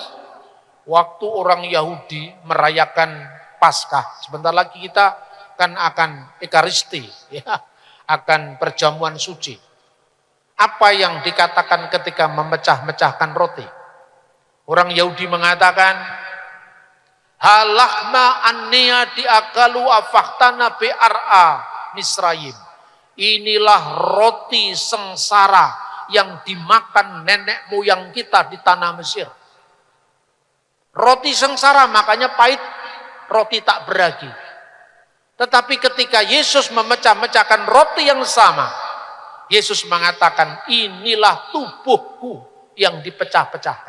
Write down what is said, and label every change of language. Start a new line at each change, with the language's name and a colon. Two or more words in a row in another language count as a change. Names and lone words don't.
Indonesian: Waktu orang Yahudi merayakan Paskah, sebentar lagi kita kan akan Ekaristi, ya. Akan perjamuan suci. Apa yang dikatakan ketika memecah-mecahkan roti? Orang Yahudi mengatakan,
Aramaic: הא לחמא עניא די אכלו אבהתנא בארעא דמצרים.
Indonesian: Inilah roti sengsara yang dimakan nenek moyang kita di tanah Mesir. Roti sengsara makanya pahit, roti tak beragi. Tetapi ketika Yesus memecah-mecahkan roti yang sama, Yesus mengatakan, inilah tubuhku yang dipecah-pecahkan.